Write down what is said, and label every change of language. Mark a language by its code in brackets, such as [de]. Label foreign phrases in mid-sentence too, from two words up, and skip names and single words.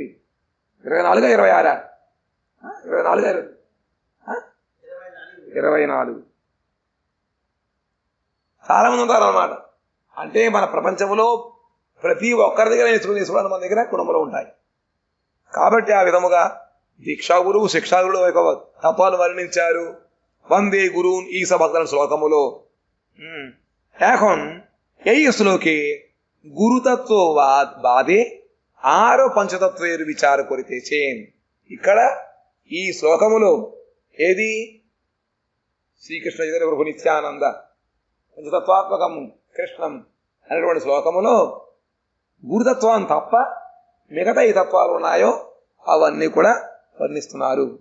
[te] 24 26 24 24 చాలా మంది ఉంటారు అన్నమాట. అంటే మన ప్రపంచంలో ప్రతి ఒక్కరి దగ్గర నేర్చుకుని మన దగ్గర కుటుంబంలో ఉంటాయి. కాబట్టి ఆ విధముగా దీక్షా గురువు శిక్షా గురువు యొక్క తత్వాలు వర్ణించారు. వందే గురువున్ ఈస భక్తుల శ్లోకములో [bn] এখন এই শ্লোকে গুরুতত্ত্ব বাদে আরো পঞ্চতত্ত্বের বিচার করেছেন. [te] ఇక్కడ ఈ శ్లోకములో ఏది శ్రీకృష్ణ చైతన్య ప్రభు నిత్యానంద పంచతత్వాత్మకం కృష్ణం అనేటువంటి శ్లోకములో గురుతత్వం తప్ప మిగతా ఈ తత్వాలు ఉన్నాయో అవన్నీ కూడా వర్ణిస్తున్నారు.